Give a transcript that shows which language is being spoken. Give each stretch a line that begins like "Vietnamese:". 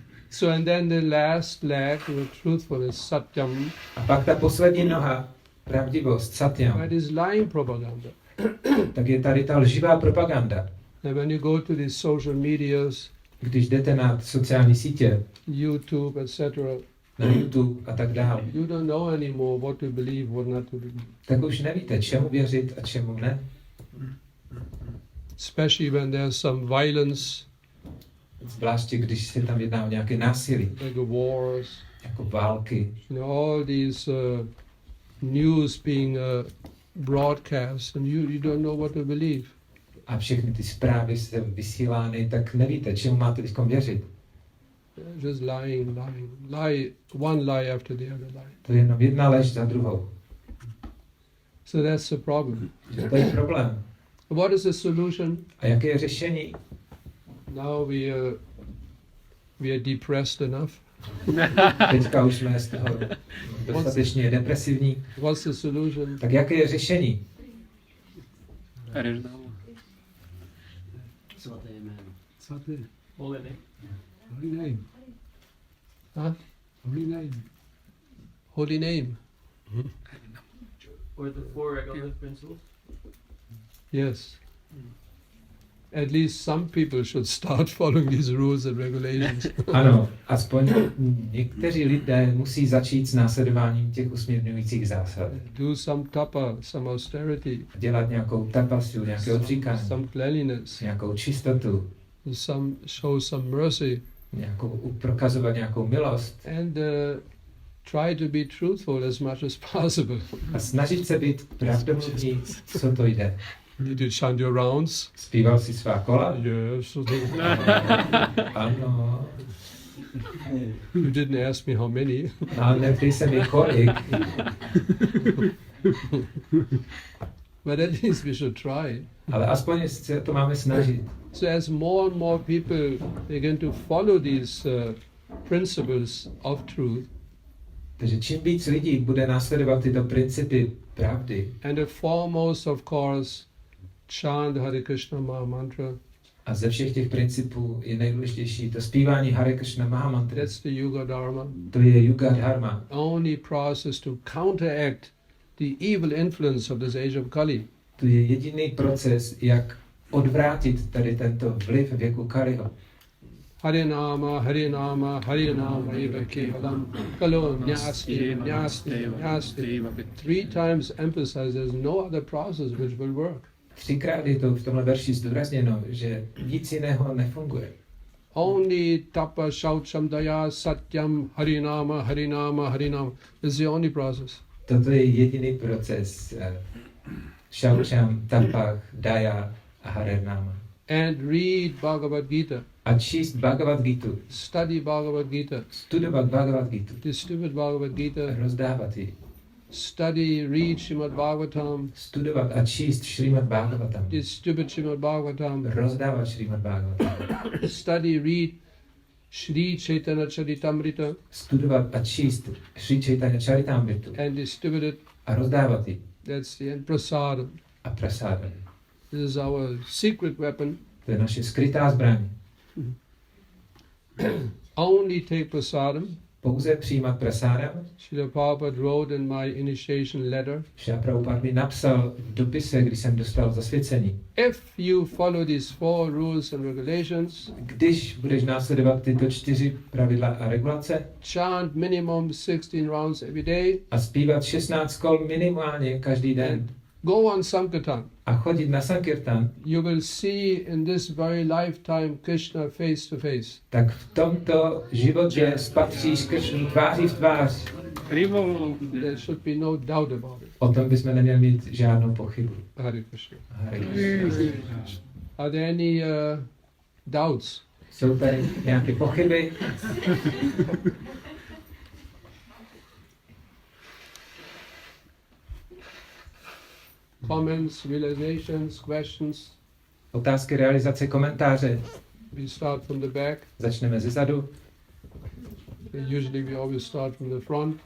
English: So, and then the last leg, the truthfulness, satyam,
Czech: A pak ta poslední noha, pravdivost, satyam,
English: that is lying propaganda.
Czech: tak je tady ta lživá propaganda.
English: And when you go to these social medias,
Czech: Když jdete na sociální sítě,
English: YouTube, etc.,
Czech: na YouTube a tak dále,
English: you don't know anymore what to believe, what not to believe.
Czech: tak už nevíte, čemu věřit a čemu ne.
English: Especially when there's some violence,
Czech: Zvláště, když se tam jedná o nějaké násilí,
English: like wars,
Czech: jako války,
English: all these news being broadcast, and you don't know what to believe.
Czech: a všechny ty zprávy jsou vysílány, tak nevíte, čemu máte teď věřit.
English: Just lying, lie, one lie after the other lie.
Czech: To je jenom jedna lež za druhou.
English: So that's the problem.
Czech: To je problém.
English: What is the solution?
Czech: A jaké je řešení?
English: Now we are depressed enough.
Czech: Teďka už jsme z toho dostatečně depresivní.
English: What's the solution?
Czech: Tak jaké je řešení? Svaté jméno. Svatý.
English: Holy name. Holy name. Huh? Holy name. Holy name. Or the four regulative principles. Yes. At least some people should start following these rules and regulations.
Czech: Ano, aspoň někteří lidé musí začít s následováním těch usměrňujících zásad.
English: Do some tapa, some austerity,
Czech: Dělat nějakou tapasu, nějaké odříkání,
English: some cleanliness,
Czech: nějakou čistotu,
English: show some mercy,
Czech: prokazovat nějakou milost
English: and try to be truthful as much as possible.
Czech: a snažit se být pravdomluvný, co to jde.
English: Did you chant your rounds?
Czech: Zpíval si svá kola?
English: Yes.
Czech: Ano.
English: You didn't ask me how many.
Czech: Ale neptej se mi kolik.
English: But at least we should try.
Czech: Ale aspoň se to máme snažit.
English: So as more and more people begin to follow these principles of truth,
Czech: Takže čím víc lidí bude následovat tyto principy pravdy,
English: and the foremost, of course, chant Hare Krishna Maha Mantra,
Czech: A ze všech těch principů je nejdůležitější to zpívání Hare Krishna Mahamantry.
English: That's the Yuga Dharma.
Czech: To je Yuga Dharma.
English: Only process to counteract the evil influence of this age of Kali.
Czech: To je jediný proces, jak odvrátit tady tento vliv věku Kaliho.
Sanskrit: Harinama, Harinama, Harinama, eva kevalam, kalo nyasti, nyasti, nyasti.
English: 3 times emphasized, there's no other process which will work.
Czech: 3krát je to v tomhle verši zdůrazněno, že nic jiného nefunguje.
Sanskrit: Only tapa, shaucham, daya, satyam, Harinama, Harinama, Harinama.
English: This is the only process.
Czech: Toto je jediný proces. Shaucham, tapach, daya a Harinama.
English: And read Bhagavad Gita.
Czech: A číst Bhagavad Gita.
English: Study Bhagavad Gita.
Czech: Studovat Bhagavad Gita.
English: Distribute Bhagavad Gita.
Czech: Rozdávat ji.
English: Study, read Srimad Bhagavatam.
Czech: Studovat a číst Srimad Bhagavatam.
English: Distribute Srimad Bhagavatam.
Czech: Rozdávat Srimad Bhagavatam.
English: Study, read Shri Chaitanya Charitamrita.
Czech: Studovat a číst Sri Chaitanya Charitamritu.
English: And distribute it.
Czech: A rozdávat ji.
English: That's the end. Prasadam.
Czech: A prasádat.
English: This is our secret weapon.
Czech: To je naše skrytá zbraň.
English: Only take prasadam.
Czech: Pouze přijímat prasádam.
English: Srila Prabhupada wrote in my initiation letter.
Czech: Šrila Prabhupada mi napsal v dopise, když jsem dostal zasvěcení.
English: If you follow these 4 rules and regulations,
Czech: Když budeš následovat tyto 4 pravidla a regulace
English: chant minimum 16 rounds every day,
Czech: a zpívat 16 kol minimálně každý den
English: go on Sankirtan,
Czech: a chodit na Sankirtan,
English: you will see in this very lifetime Krishna face to face.
Czech: tak v tomto životě spatříš Kršnu tváří v tvář.
English: There should be no doubt about it.
Czech: O tom bychom neměli mít žádnou pochybu.
English: Hare Krishna.
Czech: Hare Krishna.
English: Are there any doubts?
Czech: Jsou tady nějaké pochyby?
English: Comments, realizations, questions?
Czech: Otázky, realizace, komentáře.
English: We start from the back.
Czech: Začneme ze zadu.
English: Usually we always start from the front.